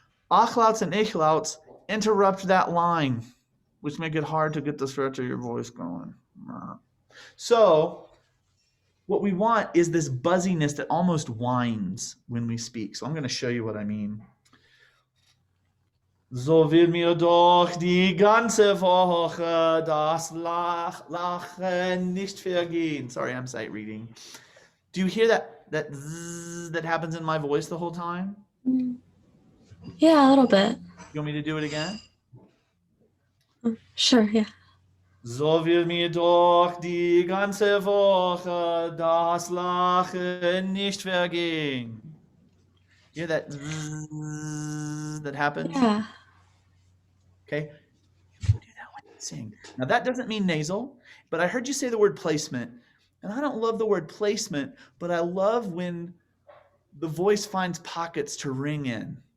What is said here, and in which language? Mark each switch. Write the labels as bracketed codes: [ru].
[en] Achlauts and ichlauts interrupt that line, which make it hard to get the stretch of your voice going. So what we want is this buzziness that almost whines when we speak. So I'm going to show you what I mean. [de] So will mir doch die ganze Woche das Lachen nicht vergehen. [en] Sorry, I'm sight reading. Do you hear that zzz that happens in my voice the whole time? Yeah, a little bit. You want me to do it again? Sure, yeah. [de] So will mir doch die ganze Woche das Lachen nicht vergehen. [en] You hear that zzz that happens? Yeah. Okay. You do that when you sing. Now that doesn't mean nasal, but I heard you say the word placement. And I don't love the word placement, but I love when the voice finds pockets to ring in.